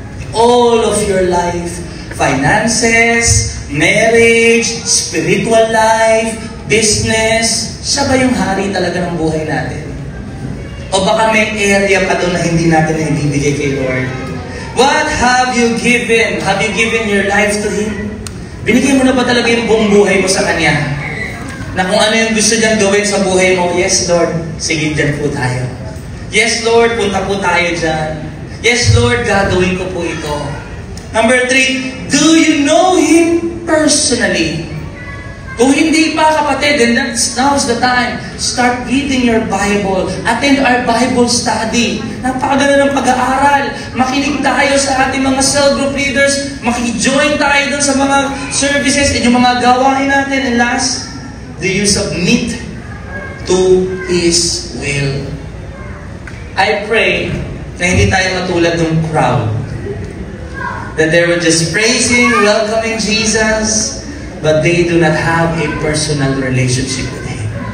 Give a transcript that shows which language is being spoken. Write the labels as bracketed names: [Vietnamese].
[English] All of your life, finances, marriage, spiritual life, business, [Filipino] siya ba yung hari talaga ng buhay natin? O baka may area pa doon na hindi natin naibibigay kay Lord? [English] What have you given? Have you given your life to Him? [Filipino] Binigay mo na ba talaga yung buong buhay mo sa Kanya? Na kung ano yung gusto niyang gawin sa buhay mo, yes Lord, sige dyan po tayo. Yes Lord, punta po tayo dyan. Yes, Lord, gagawin ko po ito. [English] Number 3, do you know Him personally? [Filipino] Kung hindi pa, kapatid, [English] then now's the time. Start reading your Bible. Attend our Bible study. [Filipino] Napakaganda ng pag-aaral. Makinig tayo sa ating mga cell group leaders. Makijoin tayo dun sa mga services at yung mga gawain natin. [English] And last, do you submit to His will? I pray [Filipino] na hindi tayo matulad ng [English] crowd. That they were just praising, welcoming Jesus, but they do not have a personal relationship with Him.